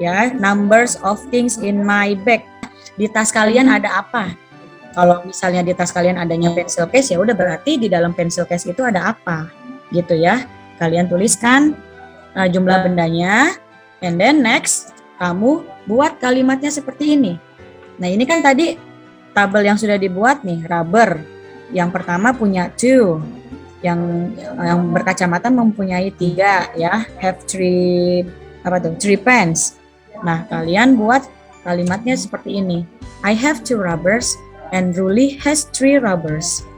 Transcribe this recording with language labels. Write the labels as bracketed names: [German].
[English] Ya, numbers of things in my bag. [Indonesian] Di tas kalian ada apa? Kalau misalnya di tas kalian adanya pencil case, ya udah berarti di dalam pencil case itu ada apa? Gitu ya. Kalian tuliskan jumlah bendanya, and then next kamu buat kalimatnya seperti ini. Nah, ini kan tadi tabel yang sudah dibuat nih, rubber. Yang pertama punya 2, yang berkacamata mempunyai 3 ya, have 3 pens. Nah, kalian buat kalimatnya seperti ini. [English] I have 2 rubbers and Ruli has 3 rubbers.